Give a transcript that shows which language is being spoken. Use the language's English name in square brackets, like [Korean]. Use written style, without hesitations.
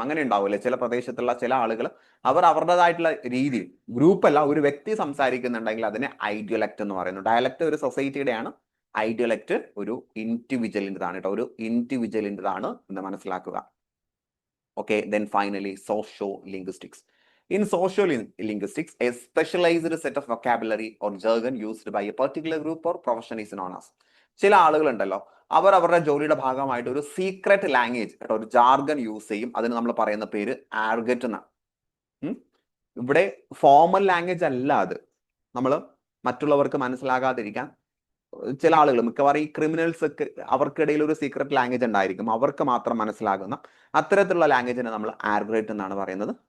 [Malayalam] അങ്ങനെ ഉണ്ടാവില്ലേ ചില പ്രദേശത്തുള്ള ചില ആളുകൾ അവർ അവരുടേതായിട്ടുള്ള രീതിയിൽ, ഗ്രൂപ്പല്ല, ഒരു വ്യക്തി സംസാരിക്കുന്നുണ്ടെങ്കിൽ അതിനെ ഐഡിയലക്റ്റ് എന്ന് പറയുന്നു. ഡയലക്റ്റ് ഒരു സൊസൈറ്റിയുടെയാണ്, ഐഡിയലക്റ്റ് ഒരു ഇൻഡിവിജ്വലിൻ്റെതാണ് കേട്ടോ, ഒരു ഇൻഡിവിജ്വലിൻ്റെതാണ് എന്ന് മനസ്സിലാക്കുക. Okay, then finally socio linguistics. [English] In sociolinguistics, a specialized set of vocabulary or jargon used by a particular group or profession is known as. [Malayalam] ചില ആളുകളുണ്ടല്ലോ, അവർ അവരുടെ ജോലിയുടെ ഭാഗമായിട്ട് ഒരു സീക്രട്ട് ലാംഗ്വേജ് കേട്ടോ, ഒരു ജാർഗൻ യൂസ് ചെയ്യും. അതിന് നമ്മൾ പറയുന്ന പേര് ആർഗറ്റ് എന്നാണ്. ഇവിടെ ഫോർമൽ ലാംഗ്വേജ് അല്ല അത്. നമ്മൾ മറ്റുള്ളവർക്ക് മനസ്സിലാകാതിരിക്കാൻ ചില ആളുകൾ, മിക്കവാറും ഈ ക്രിമിനൽസ് ഒക്കെ, അവർക്കിടയിൽ ഒരു സീക്രട്ട് ലാംഗ്വേജ് ഉണ്ടായിരിക്കും, അവർക്ക് മാത്രം മനസ്സിലാകുന്ന അത്തരത്തിലുള്ള ലാംഗ്വേജിനെ നമ്മൾ ആർഗ്രേറ്റ് എന്നാണ് പറയുന്നത്.